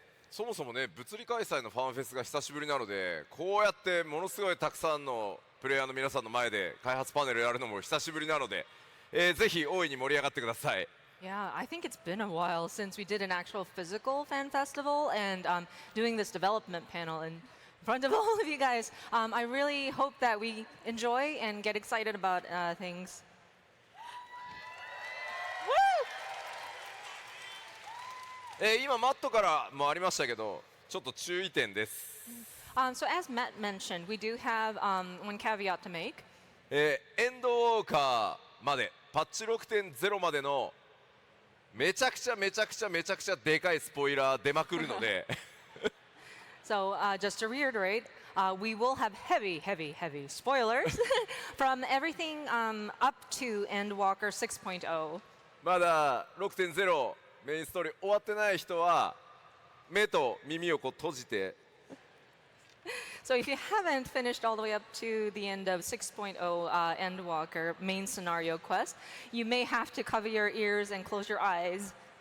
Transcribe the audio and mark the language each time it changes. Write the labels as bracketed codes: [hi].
[ja] そもそもね、物理開催のファンフェスが久しぶりなので、こうやってものすごいたくさんのプレイヤーの皆さんの前で開発パネルやるのも久しぶりなので、ぜひ大いに盛り上がってください。 [en] Yeah, I think it's been a while since we did an actual physical fan festival and doing this development panel in front of all of you guys. I really hope that we enjoy and get excited about things. Woo! [ja] 今マットからもありましたけど、ちょっと注意点です。 [en] So as Matt mentioned, we do have one caveat to make. [ja] エンドウォーカーまで、パッチ 6.0 までのめちゃくちゃでかいスポイラー出まくるので。 [en] So just to reiterate, we will have heavy spoilers from everything up to Endwalker 6.0. [ja] まだ 6.0 メインストーリー終わってない人は目と耳をこう閉じて [en] So if you haven't finished all the way up to the end of 6.0 Endwalker main scenario quest, you may have to cover your ears and close your eyes.